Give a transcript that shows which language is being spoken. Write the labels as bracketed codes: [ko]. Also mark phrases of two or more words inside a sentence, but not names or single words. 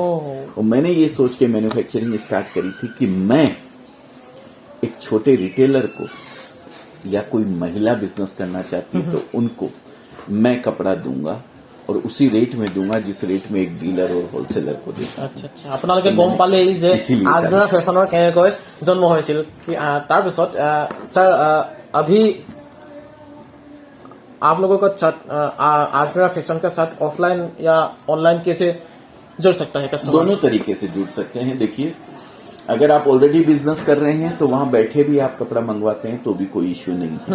[hi] और मैंने ये सोच के मैन्युफैक्चरिंग स्टार्ट करी थी कि मैं एक छोटे रिटेलर को या कोई महिला बिजनेस करना चाहती है तो उनको मैं कपड़ा दूंगा और उसी रेट में दूंगा जिस रेट में एक डीलर और होलसेलर को देता। अच्छा। [as] আপোনালোকে গম পালে যে আজমেৰা ফেশ্বনৰ কেনেকৈ জন্ম হৈছিল। তাৰপিছত ছাৰ, [hi] अभी आप लोगों का आजमेरा फैशन के साथ ऑफलाइन या ऑनलाइन कैसे जुड़ सकता है कस्टमर? दोनों तरीके से जुड़ सकते हैं। देखिए, अगर आप ऑलरेडी बिजनेस कर रहे हैं तो वहां बैठे भी आप कपड़ा मंगवाते हैं तो भी कोई इश्यू नहीं है।